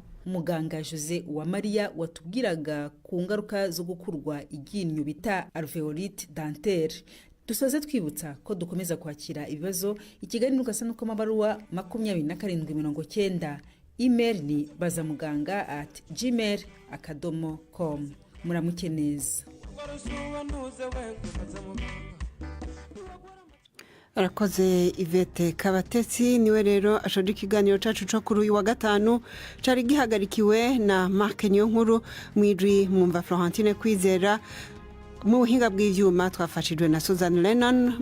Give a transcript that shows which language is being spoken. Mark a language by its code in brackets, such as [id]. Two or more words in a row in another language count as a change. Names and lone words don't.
[rw] Muganga Jose Uwamariya watubwiraga ku ngaruka zo gukurwa iryinyo bita [fr] alveolite dentaire. [rw] Dusoze twibutsa ko dukomeza kwakira ibibazo. Ikiganiro gasa nuko amabaruwa 2790. Email ni bazamuganga@gmail.com. Muramuke neza. [rn] Arakoze Yvette Kabatetsi, niwe rero ashoje ikiganiro cacu cyo kuri uyu wa gatanu, cari gihagarikiwe na Mark Nyonkuru, mwidri mwumva Florentine Kwizera, mu buhinga bw'ivyuma twafashijwe na Susan Lennon.